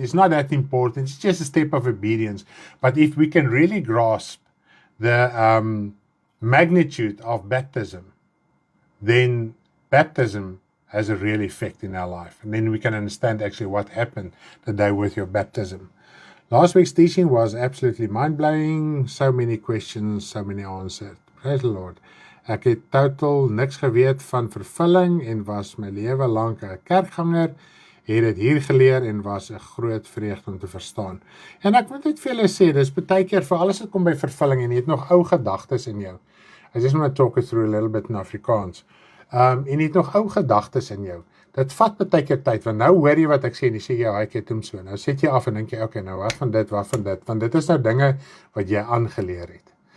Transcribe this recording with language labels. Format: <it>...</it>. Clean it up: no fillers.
<en>It's not that important. It's just a step of obedience. But if we can really grasp the magnitude of baptism, then baptism has a real effect in our life. And then we can understand actually what happened the day with your baptism. Last week's teaching was absolutely mind-blowing. So many questions, so many answers. Praise the Lord.</en> <af>Ek het totaal niks geweet van vervulling en was my lewe lank 'n kerkganger. Het dit hier geleer en was 'n groot vreugde om te verstaan. En ek moet net vir julle sê, dis baie keer vir alles wat kom by vervulling en jy het nog ou gedagtes in jou.</af> <en>I just want to talk it through a little bit in Afrikaans.</en> <af>En jy het nog ou gedagtes in jou. Dit vat baie keer tyd, want nou hoor jy wat ek sê en jy sê jy ek het hom so. Nou sit jy af en dink jy, okay, nou wat van dit, want dit is nou dinge wat jy aangeleer het.</af>